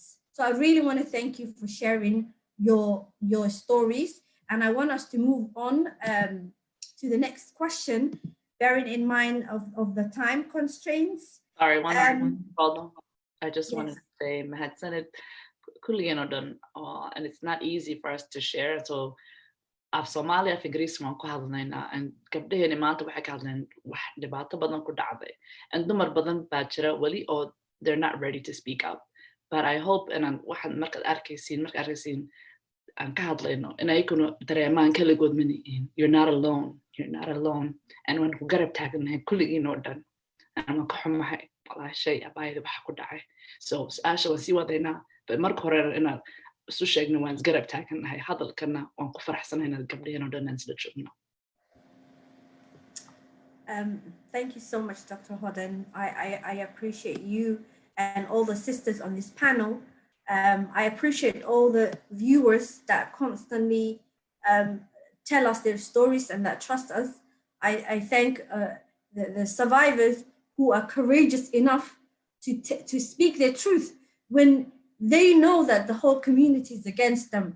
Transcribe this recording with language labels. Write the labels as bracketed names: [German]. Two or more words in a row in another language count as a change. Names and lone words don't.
[English] So I really want to thank you for sharing your stories, and I want us to move on to the next question, bearing in mind of the time constraints. Sorry, hold on. I just Yes. wanted to say, Mohamed said it, and it's not easy for us to share. So, [Somali] af Somalia af Ingiriis waan ku hadlaynaa, and gabdhaheena maanta waxay ka hadleen wax dhibaato badan ku dhacday, and dumar badan baa jira weli oo [English] they're not ready to speak up. But I hope [Somali] inaan waxaan markaad arkaysiin aan ka hadlayno in ayaguna dareemaan kaligood ma nihiin. [English] You're not alone. [Somali] And waan ku garab taaganahay kulligiin oo dhan. Waan ka xumahay walaashay abaayada waxa ku dhacay. So Asha waan sii wadaynaa, but marka hore inaan isu sheegno waan isgarab taaganahay, hadalkana waan ku faraxsanahay inaad gabdhaheena oo dhan aan isla joogno. [English] Thank you so much, Dr. Hodon. I appreciate you and all the sisters on this panel. I appreciate all the viewers that constantly tell us their stories and that trust us. I thank the survivors who are courageous enough to speak their truth when they know that the whole community is against them.